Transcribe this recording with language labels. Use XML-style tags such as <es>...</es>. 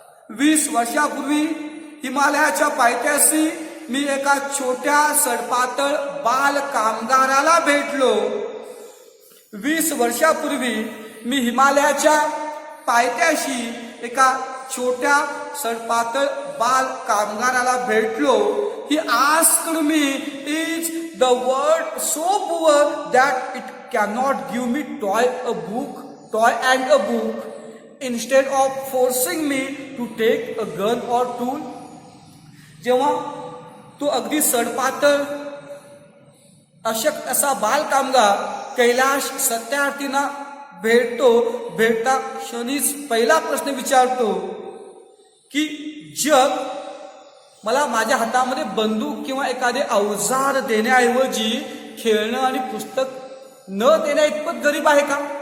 <mr>20 वर्षापूर्वी हिमालयाच्या पायथ्याशी मी एका छोट्या सडपातळ बाल कामगाराला भेटलो. 20 वर्षापूर्वी मी हिमालयाच्या पायथ्याशी एका छोट्या सडपातळ बाल कामगाराला भेटलो.</mr> <en>He asked me, is the world so poor that it cannot give me toy and a book instead of forcing me to take a gun or tool?</en> <mr>जेव्हा तो अगदी सडपातळ अशक्त असा बाल कामगार कैलाश सत्यार्थींना भेटता क्षणीच पहिला प्रश्न विचारतो की जग मला माझ्या हातामध्ये बंदूक किंवा एखादे अवजार देण्याऐवजी खेळणं आणि पुस्तक न देण्या इतपत गरीब आहे का?</mr>